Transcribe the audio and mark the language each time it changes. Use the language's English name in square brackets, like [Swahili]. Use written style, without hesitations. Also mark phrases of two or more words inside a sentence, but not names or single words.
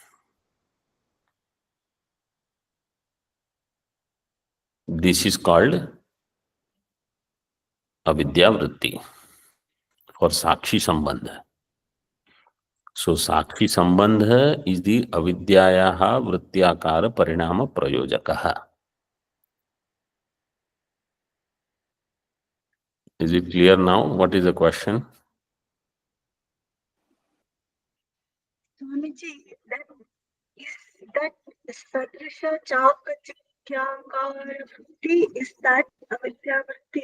[English] This is called [Sanskrit] avidya vritti for sakshi sambandha. So sakshi sambandha is the avidyayaha vrittyakara parinama prayojakaha. [English] Is it clear now? What is the question? [Sanskrit] Swamiji, that Sadrisha Chakachikyakar Vritti, [English] is that [Sanskrit] Avidya Vritti?